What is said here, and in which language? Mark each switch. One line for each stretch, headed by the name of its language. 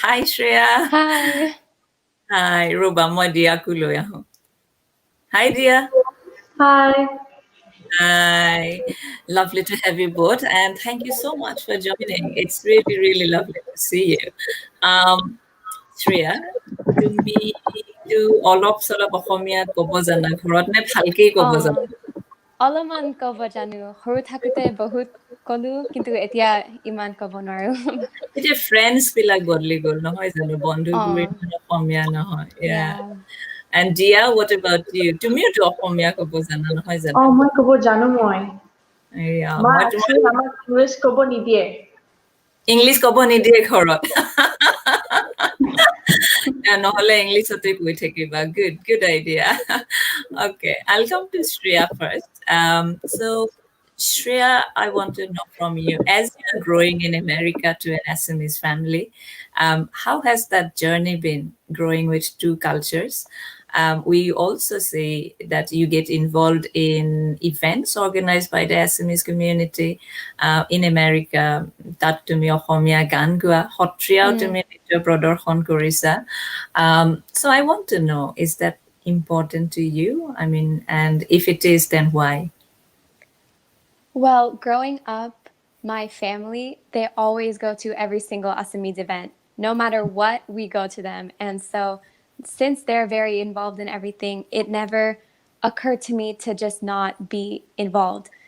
English: Hi, Shreya. Hi. Hi, Ruba.
Assamese: Moi Dia kulo yaho.
English: Hi, Dia. Hi. Hi. Lovely to have you both, and thank you so much for joining. It's really, really lovely to see you.
Assamese: Shreya, তুমিতো অলপ চলপ অসমীয়া ক'ব জানা ঘৰত নে ভালকেই ক'ব জানা? অলপমান ক'ব জানো। সৰু থাকোতে বহুত ক'লো, কিন্তু এতিয়া ইমান ক'ব নোৱাৰো। এতিয়া ফ্ৰেণ্ডছ বিলাক বদলি গ'ল নহয় জানো, বন্ধুবোৰ অ', ইমান অসমীয়া নহয়।
English: yeah. And Dia, what about you?
Assamese: তুমিওতো অসমীয়া ক'ব জানা নহয় জানো? মই ক'ব জানো মই মই তোমাৰ actually আমাক ইংলিছ ক'ব নিদিয়ে ইংলিছ ক'ব নিদিয়ে ঘৰত। নহ'লে ইংলিছতে কৈ থাকিবা।
English: Good idea. Okay, I'll come to Shreya first. So Shreya, I want to know from you, as you're growing in America to an Assamese family, how has that journey been, growing with two cultures? We also see that you get involved in events organized by the Assamese community in America.
Assamese: তাত তুমি অসমীয়া গান গোৱা, সত্ৰীয়াও তুমি নৃত্য প্ৰদৰ্শন কৰিছা.
English: So I want to know, is that important to you? I mean, and if it is, then why? Well, growing up, my family, they always go to every single Assamese event. No matter what, we go to them. And so, since they're very involved in everything, it never occurred to me to just not be involved.